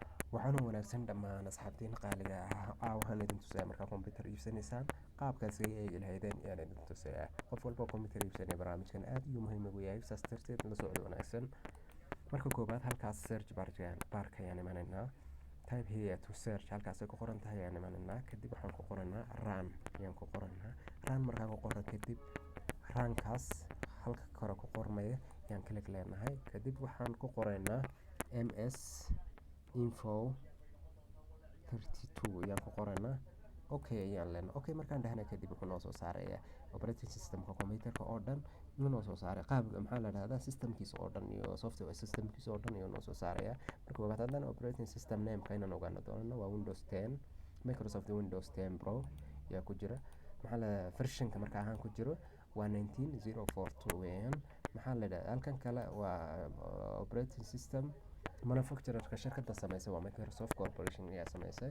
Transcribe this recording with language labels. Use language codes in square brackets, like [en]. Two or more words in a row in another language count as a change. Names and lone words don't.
[so] waxaana wanaagsan dhammaan asxaabtiin qaaliga ah waxaan idin tusayaa markaa computer iibsanaysaan qaabkaas ay eegi lahaydeen ayaan idin tusayaa. qof walba computer iibsanaya barnaamijkan aad ayuu muhiim ugu yahay, saas darteed la socdo wanaagsan. marka koobaad halkaas [en] search barka [so] ayaan imanaynaa, [en] type here to search, [so] halkaas ay ku qoran tahay ayaan imanaynaa. kadib waxaan ku qoranaa run ayaan ku qoranaa. run markaan ku qoran kadib runkaas halka kore ku qormaya ayaan click leenahay. kadib waxaan ku qoraynaa ms info 32 ayaan ku qoranaa. okay ayaan leenahay. okay markaan dhahnay kadib wuxuu noo soo saarayaa [en] operating systemka [so] computerka oo dhan inuu noo soo saaray qaab maxaa la dhahdaa systemkiisa oo dhan iyo [en] software systemkiisa [so] oo dhan iyo noo soo saaraya. marka koobaad haddana [en] operating system name-ka [so] inaan ogaano doonano waa Windows 10, Microsoft Windows 10 Pro ayaa ku jira. maxaa la versionka marka ahaan ku jiro waa 19042 weeyaan. maxaa la dhahdaa halkan kale waa [en] operating system manufacturerka [so] shirkadda sameysay waa Microsoft Corporation ayaa sameysay.